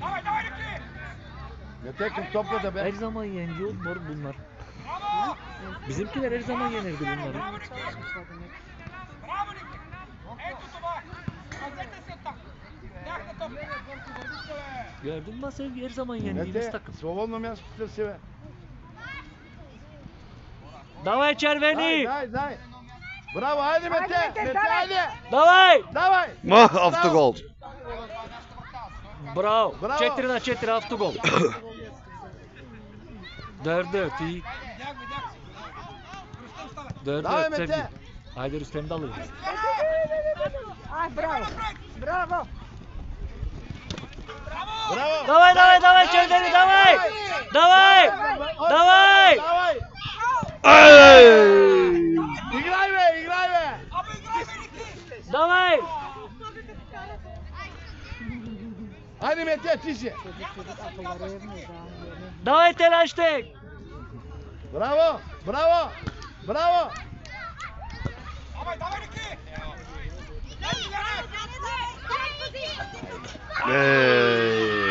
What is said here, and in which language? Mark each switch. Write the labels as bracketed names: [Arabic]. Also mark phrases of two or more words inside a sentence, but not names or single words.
[Turkish] Mete kim topla da Her be. zaman yeniyor bunlar. Bizimkiler her zaman yenirdi bunları. Gördün mü Sevgi? Her zaman yendiğimiz Mete, takım. [Bulgarian] свободно място търси бе. Давай Червени! Дай. Браво, [Turkish] haydi Mete. Mete haydi. [Bulgarian] Давай! Mah, автогол. Bravo. Bravo. 4-4 автогол. 4-4 iyi. 4-4 Давай [Turkish] Sevgi. Mete. Haydi Rüstem'i de alırız. Bravo. [Bulgarian] Давай Червeni давай! Давай! Ay! Играй бе. Давай! [Turkish] Haydi Mete tişi. [Bulgarian] Давай Telaştek! Bravo. Hey.